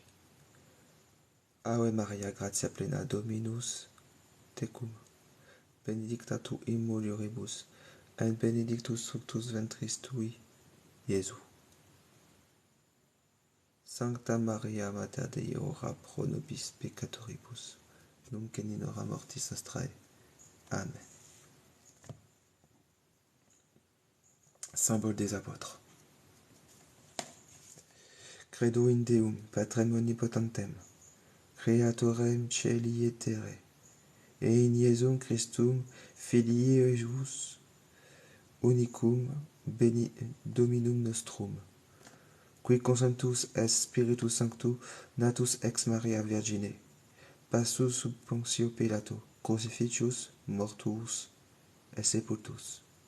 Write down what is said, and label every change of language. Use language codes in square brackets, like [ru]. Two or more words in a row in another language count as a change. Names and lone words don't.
[la] Ave Maria, gratia plena, Dominus tecum, benedicta tu in mulieribus, et benedictus fructus ventris tui, Iesus. Sancta Maria, Mater Dei, ora pro nobis peccatoribus, nunc et in hora mortis nostrae. [fr] Amen. Symbole des apôtres. [la] Credo in Deum, Patrem omnipotentem, Creatorem Caeli et terrae, et in Iesum Christum, Filii eius, unicum, Dominum nostrum, qui consentus est Spiritus Sanctus, natus ex Maria Virgine, passus sub Pontio Pilato, crucifixus, mortuus, et sepultus.